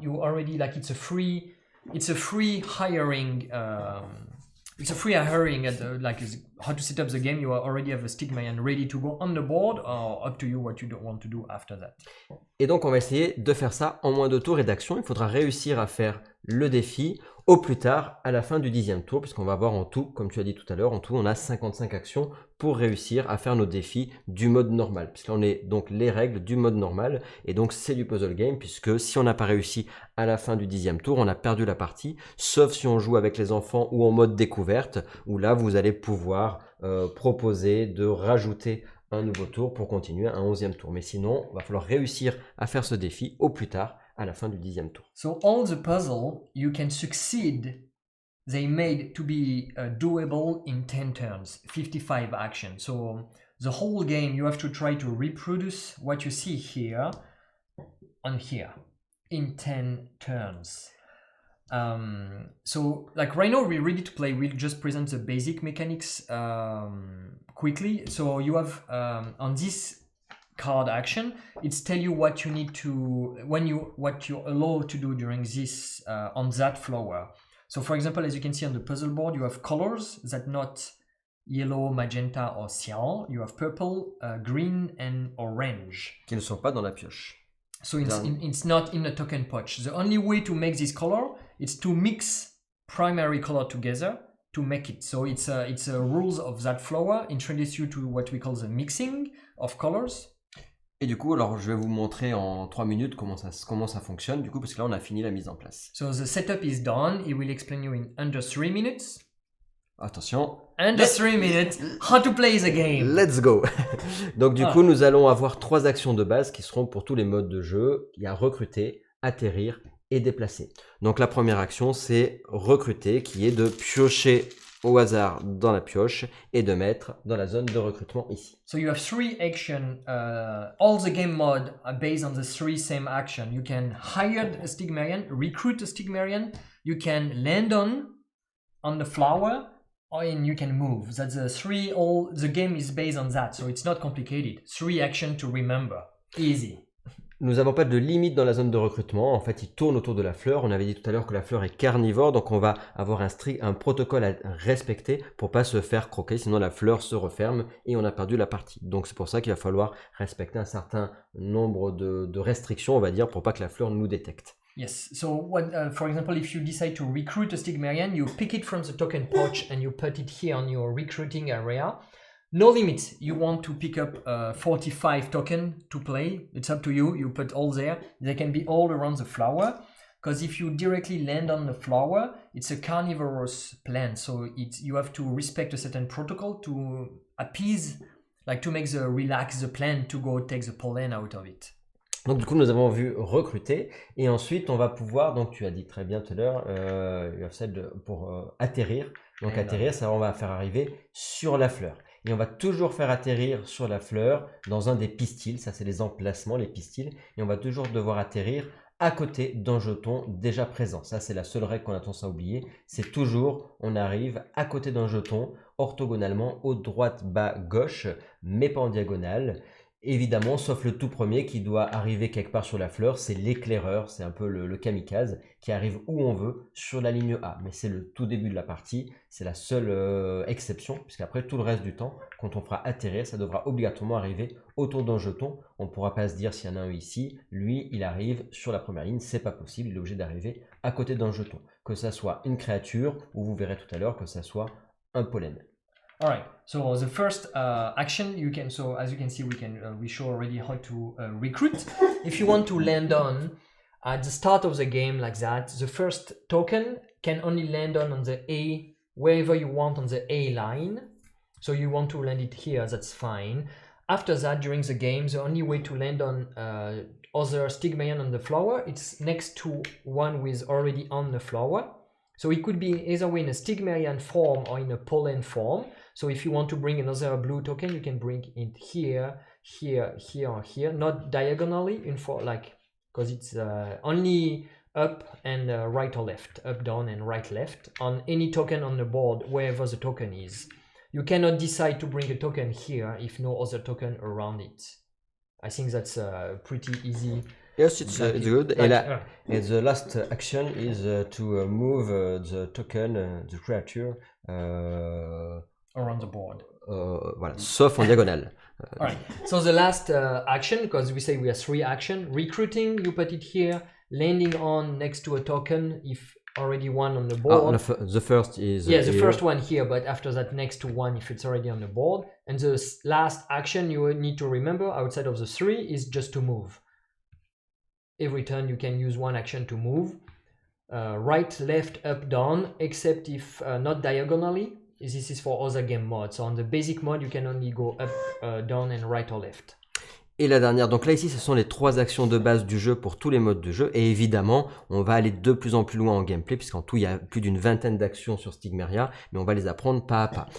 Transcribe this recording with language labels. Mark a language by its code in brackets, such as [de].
[en] You already it's a free hiring. It's a free hiring at how to set up the game. You already have a Stigmerian ready to go on the board, or up to you what you don't want to do after that. [fr] Et donc on va essayer de faire ça en moins de tours et d'actions. Il faudra réussir à faire le défi au plus tard à la fin du 10e tour, puisqu'on va avoir en tout, comme tu as dit tout à l'heure, en tout on a 55 actions pour réussir à faire nos défis du mode normal. Puisque là on est donc les règles du mode normal, et donc c'est du puzzle game, puisque si on n'a pas réussi à la fin du 10e tour, on a perdu la partie, sauf si on joue avec les enfants ou en mode découverte, où là vous allez pouvoir proposer de rajouter un nouveau tour pour continuer un 11e tour. Mais sinon, il va falloir réussir à faire ce défi au plus tard à la fin du 10e tour. [en] So all the puzzle you can succeed, they made to be doable in 10 turns, 55 actions. So the whole game you have to try to reproduce what you see here on here in 10 turns. So right now we're ready to play. We'll just present the basic mechanics quickly. So you have on this card action, it's tell you what you need to what you're allowed to do during this on that flower. So for example, as you can see on the puzzle board, you have colors that not yellow, magenta or cyan. You have purple, green and orange. [fr] Qui ne sont pas dans la pioche. [en] So it's not in the token pouch. The only way to make this color is to mix primary color together to make it. So it's a rules of that flower introduce you to what we call the mixing of colors. [fr] Et du coup, alors je vais vous montrer en 3 minutes comment ça fonctionne, du coup, parce que là on a fini la mise en place. [en] So the setup is done. He will explain you in under 3 minutes. Attention. Under 3 minutes, how to play the game. Let's go. [fr] Donc du coup, nous allons avoir 3 actions de base qui seront pour tous les modes de jeu. Il y a recruter, atterrir et déplacer. Donc la première action, c'est recruter, qui est de piocher au hasard dans la pioche et de mettre dans la zone de recrutement ici. [en] So you have 3 actions. All the game mode are based on the 3 same action. You can hire a Stigmerian, recruit a Stigmerian. You can land on the flower, and you can move. That's the game is based on that, so it's not complicated. 3 actions to remember. Easy. [fr] Nous n'avons pas de limite dans la zone de recrutement. En fait, il tourne autour de la fleur. On avait dit tout à l'heure que la fleur est carnivore, donc on va avoir un protocole à respecter pour pas se faire croquer, sinon la fleur se referme et on a perdu la partie. Donc c'est pour ça qu'il va falloir respecter un certain nombre de restrictions, on va dire, pour pas que la fleur nous détecte. [en] Yes, so for example, if you decide to recruit a Stigmerian, you pick it from the token pouch and you put it here on your recruiting area. No limit. You want to pick up 45 tokens to play. It's up to you. You put all there. They can be all around the flower. Because if you directly land on the flower, it's a carnivorous plant. So you have to respect a certain protocol to appease, to make relax the plant to go take the pollen out of it. [fr] Donc du coup, nous avons vu recruter et ensuite on va pouvoir, donc tu as dit très bien tout à l'heure, pour atterrir. Donc atterrir, ça on va faire arriver sur la fleur. Et on va toujours faire atterrir sur la fleur dans un des pistils. Ça, c'est les emplacements, les pistils. Et on va toujours devoir atterrir à côté d'un jeton déjà présent. Ça, c'est la seule règle qu'on a tendance à oublier. C'est toujours, on arrive à côté d'un jeton, orthogonalement, haut, droite, bas, gauche, mais pas en diagonale. Évidemment, sauf le tout premier qui doit arriver quelque part sur la fleur, c'est l'éclaireur, c'est un peu le kamikaze, qui arrive où on veut, sur la ligne A. Mais c'est le tout début de la partie, c'est la seule exception, puisqu'après tout le reste du temps, quand on fera atterrir, ça devra obligatoirement arriver autour d'un jeton. On ne pourra pas se dire s'il y en a un ici, lui, il arrive sur la première ligne, c'est pas possible, il est obligé d'arriver à côté d'un jeton. Que ça soit une créature, ou vous verrez tout à l'heure que ça soit un pollen. [en] All right. So the first action you can. So as you can see, we show already how to recruit. If you want to land on at the start of the game like that, the first token can only land on the A wherever you want on the A line. So you want to land it here, that's fine. After that, during the game, the only way to land on other Stigméria on the flower, it's next to one with already on the flower. So it could be either way in a Stigmerian form or in a pollen form. So if you want to bring another blue token, you can bring it here, here, here, or here, not diagonally, because it's only up and right or left, up, down, and right, left, on any token on the board, wherever the token is. You cannot decide to bring a token here if no other token around it. I think that's pretty easy. Yes, it's good. And the last action is to move the token, the creature, around the board. [fr] Voilà, sauf en diagonale. [en] All right. So the last action, because we say we have 3 actions: recruiting, you put it here; landing on next to a token, if already one on the board. The first is the first one here, but after that, next to one if it's already on the board. And the last action you need to remember outside of the 3 is just to move. Every turn you can use one action to move, right, left, up, down, except if not diagonally. This is for other game modes. So on the basic mode, you can only go up, down, and right or left. [fr] Et la dernière, donc là ici ce sont les 3 actions de base du jeu pour tous les modes de jeu, et évidemment on va aller de plus en plus loin en gameplay, puisqu'en tout il y a plus d'une vingtaine d'actions sur Stigméria, mais on va les apprendre pas à pas.